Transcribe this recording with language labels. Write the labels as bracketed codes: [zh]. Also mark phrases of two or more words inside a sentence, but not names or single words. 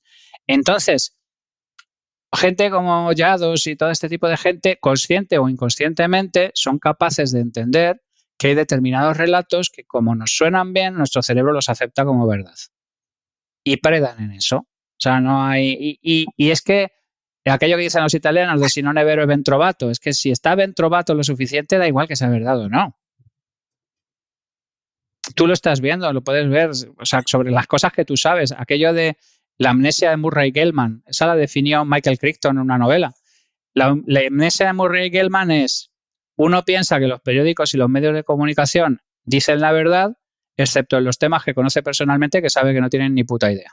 [es] Entonces, gente como Yados y todo este tipo de gente, consciente o inconscientemente, son capaces de entender que hay determinados relatos que, como nos suenan bien, nuestro cerebro los acepta como verdad. Y predan en eso. O sea, no hay... Y es que aquello que dicen los italianos de [it] si non è vero è ben trovato, [es] es que si está [it] ben trovato [es] lo suficiente, da igual que sea verdad o no. Tú lo estás viendo, lo puedes ver, o sea, sobre las cosas que tú sabes. Aquello de la amnesia de Murray Gell-Mann, esa la definió Michael Crichton en una novela. La amnesia de Murray Gell-Mann es, uno piensa que los periódicos y los medios de comunicación dicen la verdad, excepto en los temas que conoce personalmente, que sabe que no tienen ni puta idea.